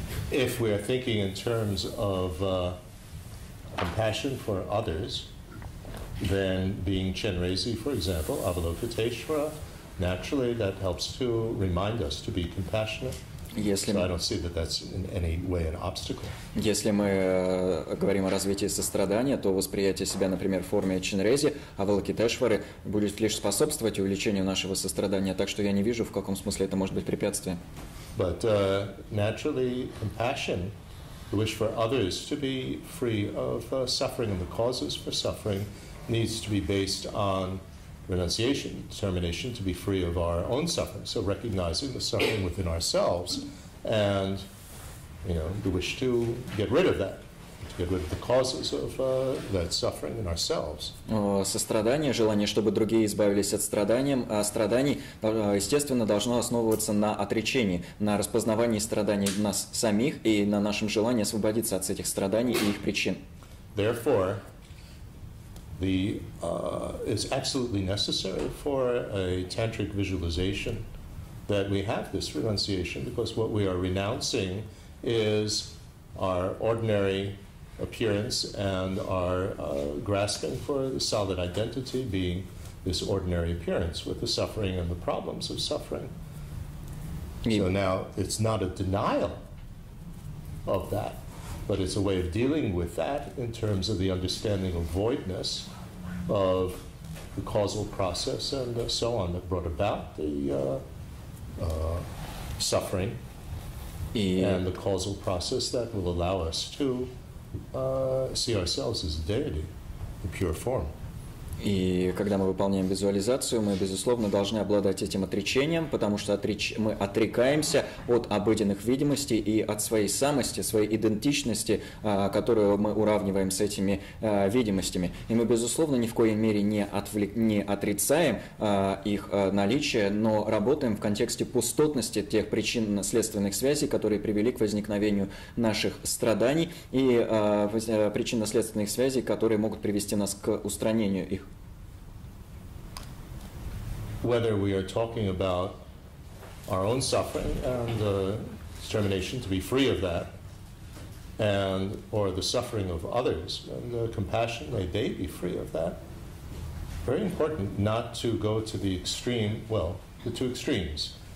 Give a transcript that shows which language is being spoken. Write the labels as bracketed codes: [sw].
[en] If we are thinking in terms of compassion for others, then being Chenrezi, for example, Avalokiteshvara, naturally that helps to remind us to be compassionate. So I don't see that that's in any way an obstacle. [ru] Если мы говорим о развитии сострадания, то восприятие себя, например, в форме Ченрези, Авалокитешвары будет лишь способствовать увеличению нашего сострадания, так что я не вижу, в каком смысле это может быть препятствием. [en] But naturally, compassion, the wish for others to be free of suffering and the causes for suffering, needs to be based on renunciation, determination to be free of our own suffering. So recognizing the suffering within ourselves and, you know, the wish to get rid of that, get rid of the causes of that suffering in ourselves. [ru] Сострадание, желание, чтобы другие избавились от страданий, естественно, должно основываться на отречении, на распознавании страданий нас самих и на нашем желании освободиться от этих страданий и их причин. [en] Therefore, it's absolutely necessary for a tantric visualization that we have this renunciation, because what we are renouncing is our ordinary appearance and our grasping for the solid identity being this ordinary appearance with the suffering and the problems of suffering. So now it's not a denial of that, but it's a way of dealing with that in terms of the understanding of voidness of the causal process and so on that brought about the suffering and the causal process that will allow us to see ourselves as a deity in pure form. [ru] И когда мы выполняем визуализацию, мы, безусловно, должны обладать этим отречением, потому что мы отрекаемся от обыденных видимостей и от своей самости, своей идентичности, которую мы уравниваем с этими видимостями. И мы, безусловно, ни в коей мере не отрицаем их наличие, но работаем в контексте пустотности тех причинно-следственных связей, которые привели к возникновению наших страданий, и причинно-следственных связей, которые могут привести нас к устранению их. [en] Whether we are talking about our own suffering and determination to be free of that, or the suffering of others and compassion, may they be free of that. Very important not to go to the extreme. Well, the two extremes.